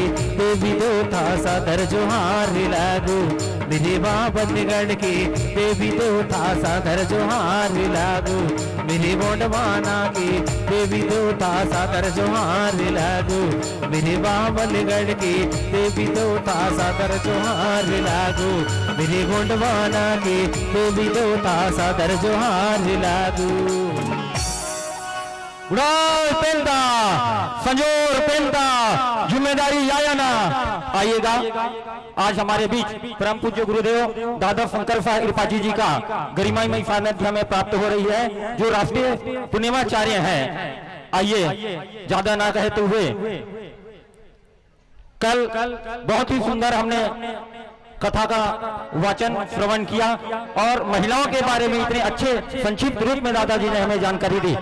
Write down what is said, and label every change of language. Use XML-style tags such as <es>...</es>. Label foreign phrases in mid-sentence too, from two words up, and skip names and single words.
<hi>देवी दोता सादर जोहार लागू मेरे बावनगढ़ के देवी दोता सादर जोहार लागू मेरे गोंडवाना के देवी दोता सादर जोहार लागू मेरे बावनगढ़ के देवी दोता सादर जोहार लागू मेरे गोंडवाना के देवी दोता सादर जोहार लागू</hi> <gon>उड़ाओ पेंदा संजोर पेंदा जिम्मेदारी आयाना।</gon> <hi>आइएगा आज हमारे बीच परम पूज्य गुरुदेव दादा शंकर साहब त्रिपाठी जी का गरिमामय सानिध्य हमें प्राप्त हो रही है, जो राष्ट्रीय पुण्यमाचार्य हैं। आइए ज्यादा ना कहते हुए, कल बहुत ही सुंदर हमने कथा का वाचन श्रवण किया और महिलाओं के बारे में इतने अच्छे संक्षिप्त रूप में दादाजी ने हमें जानकारी दी।</hi>